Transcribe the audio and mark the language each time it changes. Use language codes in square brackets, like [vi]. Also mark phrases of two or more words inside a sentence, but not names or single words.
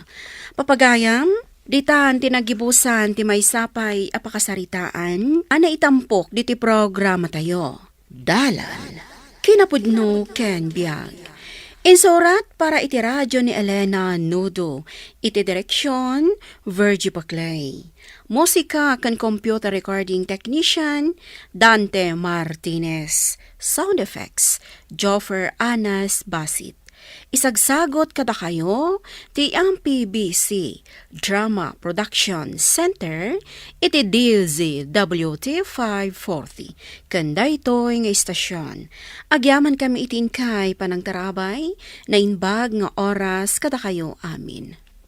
[ilo] Papagayam, ditan tinagibusan ti may sapay a pakasaritaan, ana itampok diti programa tayo. Dalan, kinapudno ken biag. Insurat para iti radyo ni Elena Nudo, iti direksyon Virgie Paclay. Musika kan [en] computer recording technician [ilo] Dante Martinez. [en] Sound effects Joffer Anas Basit. [ilo] Isagsagot kada kayo ti ang PBC Drama Production Center iti DZWT 540 kanda ito'y nga istasyon. Agyaman kami itin kay panang tarabay na inbag nga oras kada kayo amin.